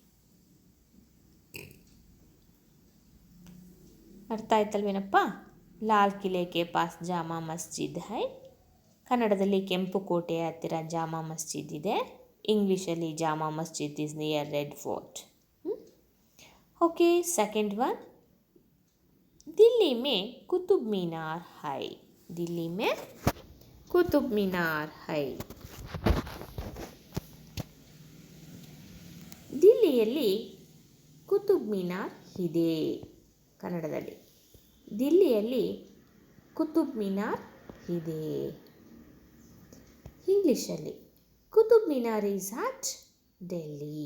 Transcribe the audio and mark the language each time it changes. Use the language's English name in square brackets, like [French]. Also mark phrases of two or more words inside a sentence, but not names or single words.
[Kannada] ಅರ್ಥ ಆಯ್ತಲ್ವೇನಪ್ಪ? [Hindi] लाल किले के पास जामा मस्जिद है. [Kannada] ಕನ್ನಡದಲ್ಲಿ ಕೆಂಪು ಕೋಟೆಯ ಹತ್ತಿರ ಜಾಮಾ ಮಸ್ಜಿದ್ ಇದೆ. [English] ಇಂಗ್ಲೀಷಲ್ಲಿ Jama Masjid is near Red Fort. okay, second one, [Hindi] दिल्ली में कुतुब मीनार है. दिल्ली में कुतुब मीनार है. [Kannada] ದಿಲ್ಲಿಯಲ್ಲಿ ಕುತುಬ್ ಮಿನಾರ್ ಇದೆ. ಕನ್ನಡದಲ್ಲಿ ದಿಲ್ಲಿಯಲ್ಲಿ ಕುತುಬ್ ಮಿನಾರ್ ಇದೆ. [English] ಇಂಗ್ಲೀಷಲ್ಲಿ Qutub Minar is at Delhi.